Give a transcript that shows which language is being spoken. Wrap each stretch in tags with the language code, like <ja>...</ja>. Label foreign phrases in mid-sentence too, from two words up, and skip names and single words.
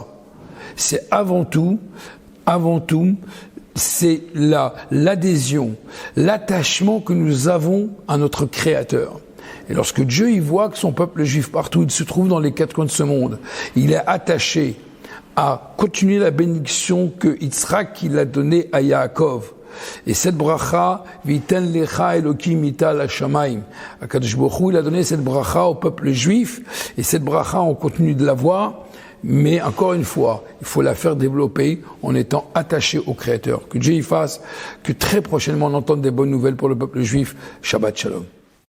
<fr>C'est avant tout, c'est l'adhésion, l'attachement que nous avons à notre Créateur. Et lorsque Dieu y voit que son peuple juif partout, il se trouve dans les quatre coins de ce monde, il est attaché à continuer la bénédiction que Yitzhak il a donnée à Yaakov. Et cette bracha,</fr> <he>ויתן לך אלקים מטל השמים. הקדוש ברוך הוא,</he> <fr>il a donné cette bracha au peuple juif, et cette bracha, on continue de la voir, mais encore une fois, il faut la faire développer en étant attaché au Créateur. Que Dieu y fasse, que très prochainement on entende des bonnes nouvelles pour le peuple juif.</fr> <he>שבת שלום.</he>